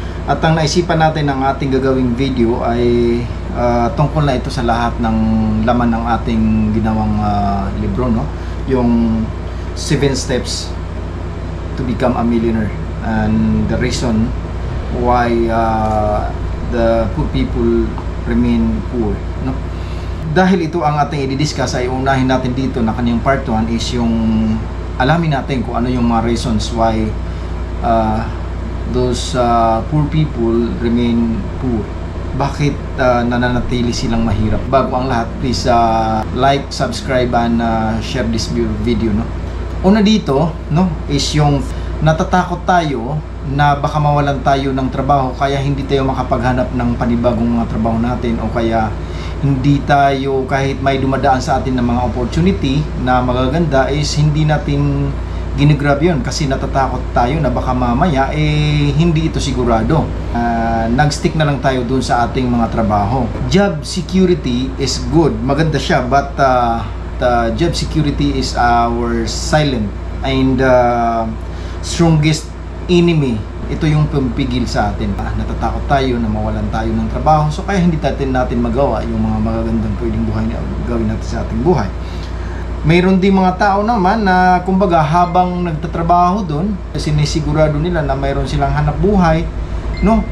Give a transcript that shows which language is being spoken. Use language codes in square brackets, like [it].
[tl] At ang naisipan natin ng ating gagawing video ay tungkol na ito sa lahat ng laman ng ating ginawang libro, no? [en] Yung 7 Steps to Become a Millionaire and the reason why the poor people remain poor, no? [tl] Dahil ito ang ating i-discuss, ay unahin natin dito na kanyang part 1 is yung alamin natin kung ano yung mga [en] reasons why those poor people remain poor. [tl] Bakit nananatili silang mahirap? Bago ang lahat, [en] please like, subscribe and share this video, [tl] no? Una dito, no, is yung natatakot tayo na baka mawalan tayo ng trabaho kaya hindi tayo makapaghanap ng panibagong mga trabaho natin, o kaya hindi tayo, kahit may dumadaan sa atin ng mga opportunity na magaganda, is hindi natin ginagrab yun kasi natatakot tayo na baka mamaya hindi ito sigurado. Nag-stick na lang tayo dun sa ating mga trabaho. [en] Job security is good, [tl] maganda siya, [en] but the job security is our silent and strongest enemy. [tl] Ito yung pumipigil sa atin. Natatakot tayo na mawalan tayo ng trabaho, so kaya hindi natin magawa yung mga magagandang pwedeng buhay na gawin natin sa ating buhay. Mayroon din mga tao naman na kumbaga habang nagtatrabaho doon, sinisigurado nila na mayroon silang hanap buhay, no?